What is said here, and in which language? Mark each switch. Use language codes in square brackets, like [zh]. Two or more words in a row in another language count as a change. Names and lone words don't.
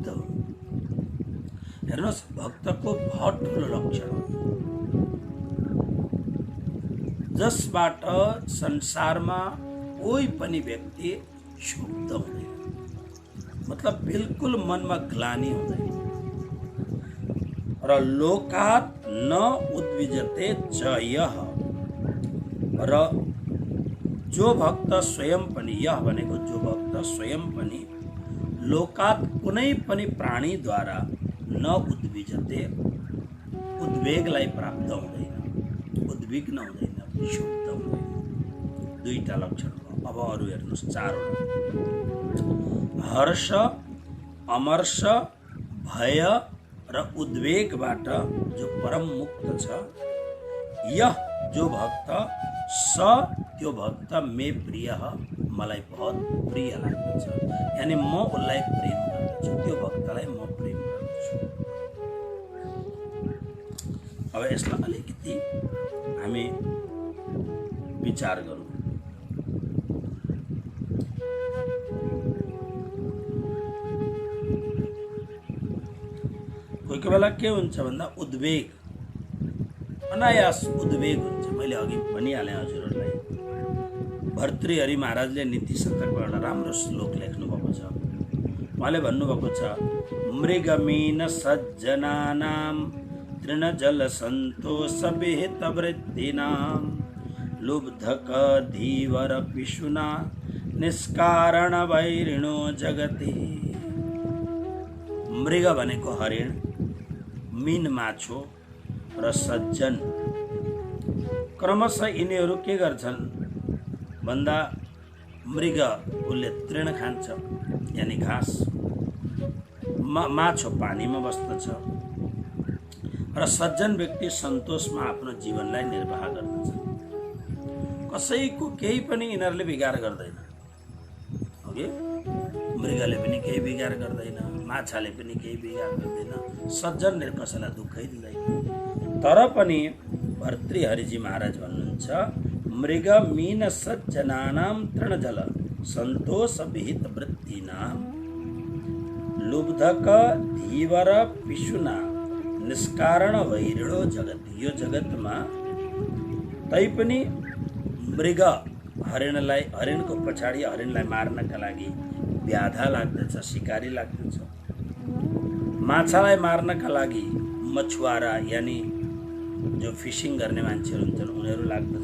[ne] हेर्नुहोस्, भक्तको बहुत ठुलो लक्षण हो जसबाट संसारमा कोही पनि व्यक्ति क्षुब्ध हुँदैन, मतलब बिल्कुल मनमा ग्लानि हुँदैन। [sa] र लोकात न उद्विजते च यः, [ne] र जो भक्त स्वयं पनि, यह भनेको जो भक्त स्वयं पनि लोकात कुनै पनि प्राणीद्वारा [sa] न उद्विजते, [ne] उद्वेगलाई प्राप्त हुँदैन, उद्विग्न हुँदैन, क्षुब्ध हुँदैन। दुईटा लक्षण हो। अब अरू हेर्नुहोस्, चारवटा। हर्ष, अमर्ष, भय र उद्वेगबाट जो परम मुक्त छ, यह जो भक्त, स त्यो भक्त [sa] मे प्रिय, [ne] मलाई बहुत प्रिय लाग्दछ, यानी म उसलाई प्रेम गर्दछु, त्यो भक्तलाई म प्रेम गर्दछु। अब यसलाई अलिकति हामी विचार गरौँ। कोही कोही बेला के हुन्छ भन्दा उद्वेग, अनायास उद्वेग हुन्छ। मैले अघि भनिहालेँ हजुरहरूलाई, भर्तृहरि महाराजले नीति शतकको एउटा राम्रो श्लोक लेख्नुभएको छ। उहाँले भन्नुभएको छ, [sa] मृगमीन सज्जनानां तृणजल सन्तोष विहित वृत्तिनां लुब्धक धीवर पिशुना निष्कारण वैरिणो जगति। [ne] मृग भनेको हरिण, मीन माछो र सज्जन, क्रमशः यिनीहरू के गर्छन् भन्दा मृग उसले तृण खान्छ, यानी घाँस, माछो पानीमा बस्दछ, र सज्जन व्यक्ति सन्तोषमा आफ्नो जीवनलाई निर्वाह गर्दछ। कसैको केही पनि यिनीहरूले बिगार गर्दैन। ओके, मृगले पनि केही बिगार गर्दैन, माछाले पनि केही बिगार गर्दैन, सज्जनले कसैलाई दुःखै दिँदैन। तर पनि भर्तृहरिजी महाराज भन्नुहुन्छ, [sa] मृग मीन सज्जनानां तृणजल सन्तोष विहित वृत्तिनां लुब्धक धीवर पिशुना निष्कारण वैरिणो जगत। [ne] यो जगतमा तैपनि मृग हरिणलाई, हरिणको पछाडि हरिणलाई मार्नका लागि व्याधा लाग्दछ, सिकारी लाग्दछ। माछालाई मार्नका लागि मछुवारा, यानी जो फिसिङ गर्ने मान्छेहरू हुन्छन् उनीहरू लाग्दछ।